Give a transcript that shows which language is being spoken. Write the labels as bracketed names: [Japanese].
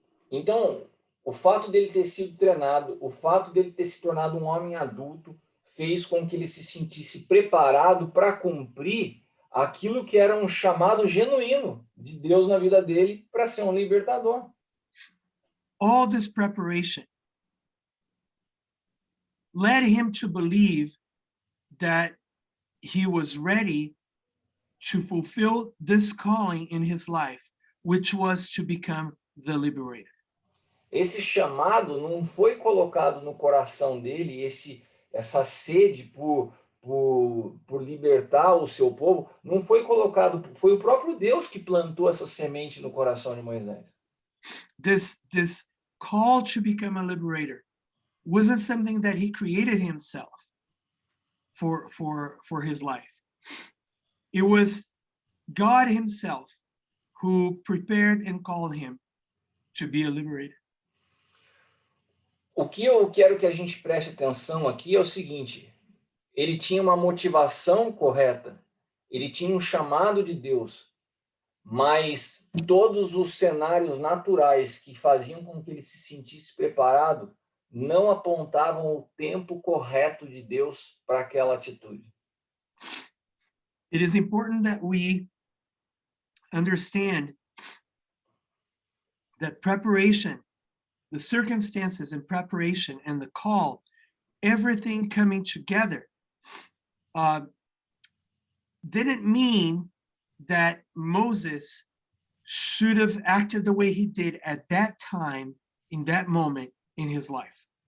[Portuguese] Então, o fato dele ter sido treinado, o fato dele ter se tornado um homem adulto, fez com que ele se sentisse preparado para cumprir aquilo que era um chamado genuíno de Deus na vida dele, para ser um libertador. [English] All this preparation led him to believe that he was ready to fulfill this calling in his life, which was to become the liberator. [Portuguese] Esse chamado não foi colocado no coração dele, essa sede por libertar o seu povo, não foi colocado, foi o próprio Deus que plantou essa semente no coração de Moisés. [English] This call to become a liberator wasn't something that he created himself for his life. It was God himself who prepared and called him to be a liberator. [Portuguese] O que eu quero que a gente preste atenção aqui é o seguinte: ele tinha uma motivação correta, ele tinha um chamado de Deus, mas todos os cenários naturais que faziam com que ele se sentisse preparado não apontavam o tempo correto de Deus para aquela atitude. [English] It is important that we understand that preparation, the circumstances and preparation and the call, everything coming together, didn't mean that Moses should have acted the way he did at that time, in that moment in his life.